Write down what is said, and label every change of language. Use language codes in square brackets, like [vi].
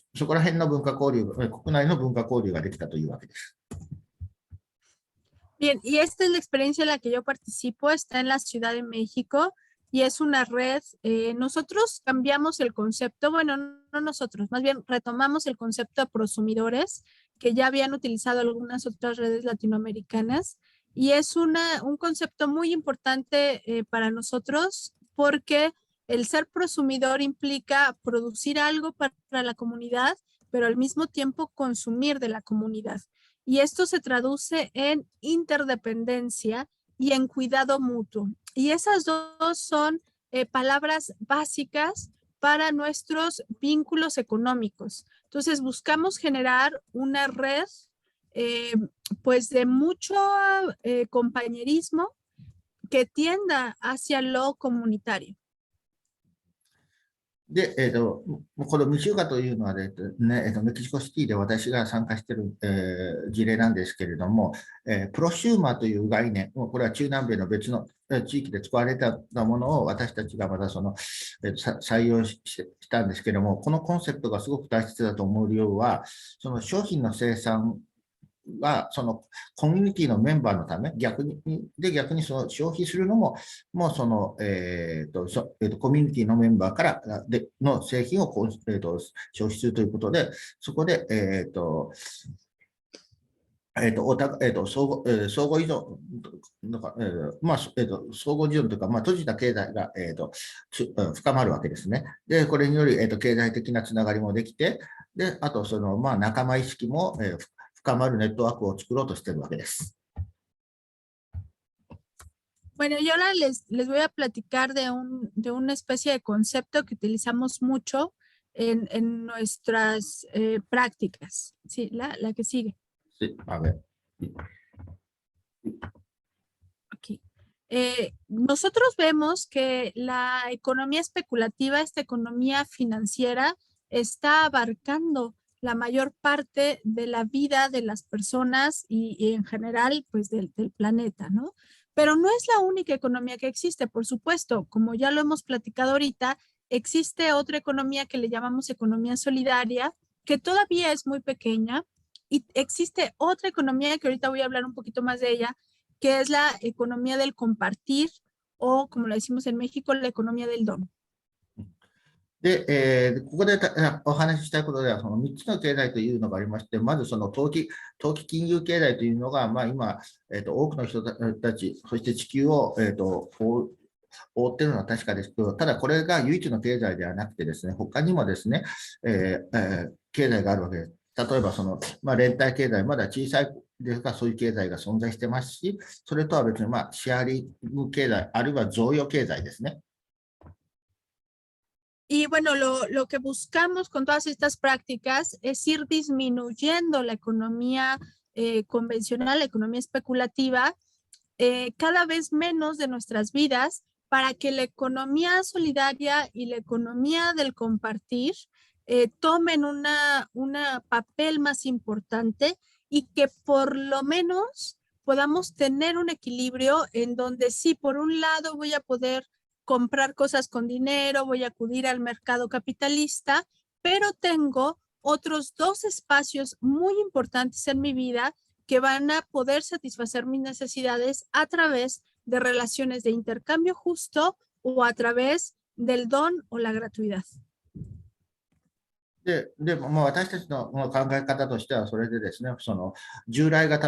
[ja] そこら辺の文化交流、国内の文化交流ができたというわけです。 [es] Bien, y esta es la experiencia en la que yo participo, está en la Ciudad de México y es una red. Nosotros cambiamos el concepto, bueno, no nosotros, más bien retomamos el concepto de prosumidores que ya habían utilizado algunas otras redes latinoamericanas y es un concepto muy importante para nosotros porque el ser prosumidor implica producir algo para la comunidad, pero al mismo tiempo consumir de la comunidad. Y esto se traduce en interdependencia y en cuidado mutuo. Y esas dos son palabras básicas para nuestros vínculos económicos. Entonces, buscamos generar una red eh, pues de mucho compañerismo que tienda hacia lo comunitario. [ja] で、このミシュガというのはメキシコシティで私が参加している、事例なんですけれども、プロシューマーという概念、これは中南米の別の地域で使われたものを私たちがまた採用したんですけれども、このコンセプトがすごく大切だと思う理由は、その商品の生産は、そのコミュニティのメンバーのため、逆にその消費するのも、もうその、コミュニティのメンバーからの製品を消費するということで、そこで、相互依存とか、相互依存というか、閉じた経済が、深まるわけですね。で、これにより、経済的なつながりもできて、で、あと、仲間意識も、深まるネットワークを作ろうとしているわけです。 [es] Bueno, y ahora les voy a platicar de una especie de concepto que utilizamos mucho en nuestras prácticas. Sí, la que sigue. Sí, a ver. Aquí. Nosotros vemos que la economía especulativa, esta economía financiera, está abarcando la mayor parte de la vida de las personas y en general, pues del planeta, ¿no? Pero no es la única economía que existe, por supuesto, como ya lo hemos platicado ahorita, existe otra economía que le llamamos economía solidaria, que todavía es muy pequeña, y existe otra economía que ahorita voy a hablar un poquito más de ella, que es la economía del compartir o, como lo decimos en México, la economía del don. [ja] で、ここでお話ししたいことでは、その3つの経済というのがありまして、まずその投機金融経済というのが、今、多くの人たち、そして地球を、覆っているのは確かですけど、ただこれが唯一の経済ではなくてですね、他にもですね、経済があるわけです。例えば連帯経済、まだ小さいですが、そういう経済が存在してますし、それとは別に、シェアリング経済、あるいは贈与経済ですね。 [es] Y bueno, lo que buscamos con todas estas prácticas es ir disminuyendo la economía convencional, la economía especulativa, cada vez menos de nuestras vidas para que la economía solidaria y la economía del compartir tomen una papel más importante y que por lo menos podamos tener un equilibrio en donde sí, por un lado voy a poder comprar cosas con dinero, voy a acudir al mercado capitalista, pero tengo otros dos espacios muy importantes en mi vida que van a poder satisfacer mis necesidades a través de relaciones de intercambio justo o a través del don o la gratuidad. [ja] でも、私たちの考え方としては、それでですね、その従来型